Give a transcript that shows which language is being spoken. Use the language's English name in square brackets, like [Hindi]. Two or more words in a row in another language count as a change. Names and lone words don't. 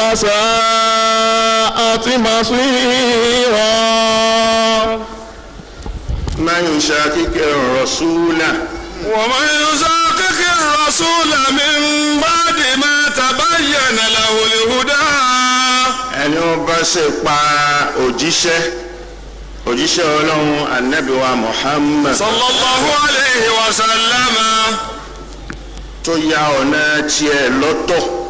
[Arabic] وساءت مصيرا من يشاقق الرسول ومن يشاقق الرسول من بعد ما تبين له الهدى [Yoruba] ẹni ó ó bá ṣe pa òjíṣẹ́ Ọlọ́run Ànábì wa Muhammad [Arabic] صلى الله عليه وسلم [Yoruba] tó ya ọ̀nà tiẹ̀ lọ́tọ̀